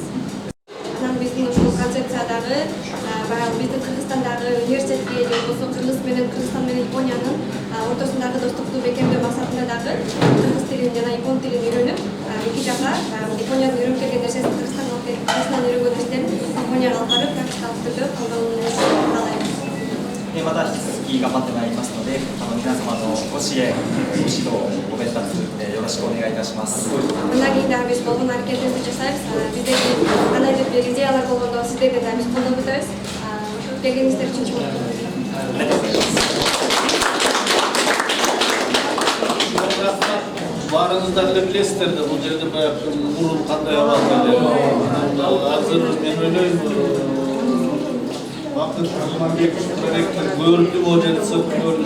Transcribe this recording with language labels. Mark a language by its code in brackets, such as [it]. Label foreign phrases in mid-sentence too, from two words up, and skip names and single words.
[ky] Анан биздин ушул концепциядагы баягы биздин Кыргызстандагы университетке же болбосо Кыргызстан менен Япониянын ортосундагы достукту бекемдөө максатында дагы кыргыз тилин жана япон тилин үйрөнүп, эки жака Япониянын үйрөнүп келген нерсесин Кыргызстандан үйрөнгөн нерсени Японияга алып барып практикалык түрдө колдонууну каалайбыз. [ja] また引き続き頑張ってまいりますので、皆様のご支援、ご指導、ご鞭撻、よろしくお願いいたします。 [ky] Мындан кийин дагы биз болгон аракетибизди жасайбыз. Биздердин кандайдыр бир идеялар болгондо сиздерден дагы биз колдоп өтөбүз. Ошо келгениңиздер үчүн чоң рахмат. [ja] ありがとうございます。 [ky] Баарыңыздар эле билесиздер да, бул жерде баягы мурун кандай абалда эле. Азыр мен ойлойм, Бакыт Курманбеков ректор көрдү бул жерде сыктырды.